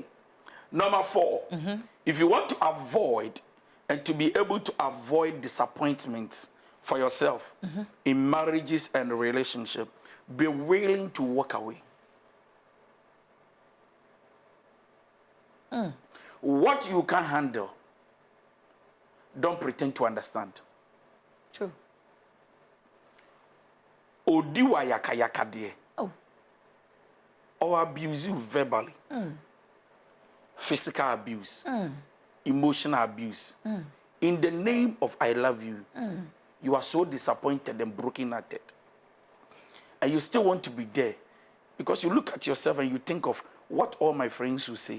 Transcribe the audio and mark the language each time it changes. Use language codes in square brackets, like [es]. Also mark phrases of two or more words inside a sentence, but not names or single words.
[en] Number 4, if you want to avoid and to be able to avoid disappointments for yourself in marriages and relationships, be willing to walk away. What you can handle, don't pretend to understand. True. Odiwa yaka yaka de. Oh. Or abuse you verbally. Physical abuse. Emotional abuse. In the name of I love you, you are so disappointed and broken-hearted. And you still want to be there. Because you look at yourself and you think of what all my friends will say.